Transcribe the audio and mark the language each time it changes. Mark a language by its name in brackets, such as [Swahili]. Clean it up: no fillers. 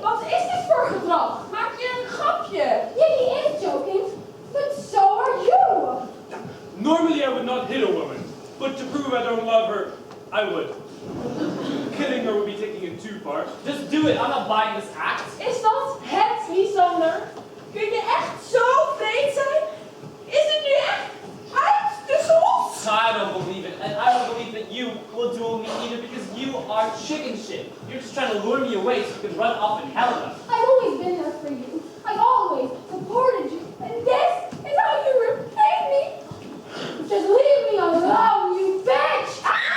[Dutch] Wat is dit voor gedrag? Maak je een grapje? [English] Yeah, he is joking, but so are you. Normally I would not hit a woman, but to prove I don't love her, I would. Killing her would be taking it too far. Just do it, I'm not buying this act. [Dutch] Is dat het, Lysander? Kun je echt zo vreed zijn? Is het nu echt uit tussen ons? [English] I don't believe it, and I don't believe that you will duel me either because you are chicken shit. You're just trying to lure me away so you can run off in Helena. I've always been there for you. I've always supported you. And this is how you repay me? Just leave me alone, you bitch!